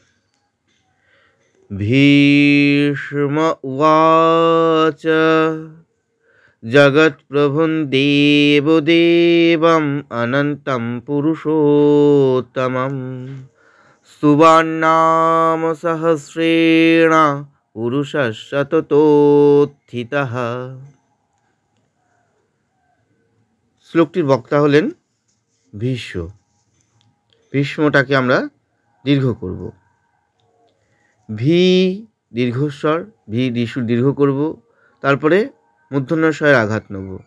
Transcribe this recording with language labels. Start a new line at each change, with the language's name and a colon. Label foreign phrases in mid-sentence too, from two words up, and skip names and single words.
Sanskrit: भीष्म उवाच जगत्प्रभुं देवदेवम् अनन्तं पुरुषोत्तमं स्तुवान्नाम सहस्रेण पुरुषस्य ततोत्थितः।
Bangla: শ্লোকটির বক্তা হলেন ভীষ্ম। ভীষ্মটাকে আমরা দীর্ঘ করব। ভি দীর্ঘস্বর, ভি দীর্ঘ করব, তারপরে মূর্ধন্য স্বরের আঘাত নেব।